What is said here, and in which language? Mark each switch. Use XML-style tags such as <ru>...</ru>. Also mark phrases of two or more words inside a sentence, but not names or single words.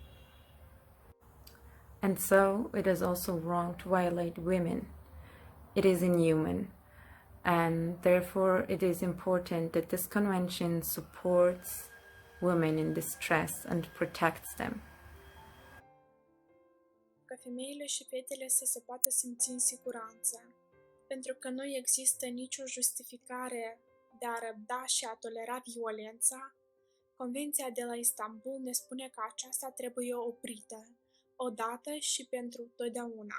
<en>And so it is also wrong to violate women. It is inhuman. And therefore it is important that this convention supports women in distress and protects them.</en> <ro>Ca femeile și fetele să se poată simți în siguranță, pentru că nu există nicio justificare de a răbda și a tolera violența, Convenția de la Istanbul ne spune că aceasta trebuie oprită, odată și pentru totdeauna.</ro>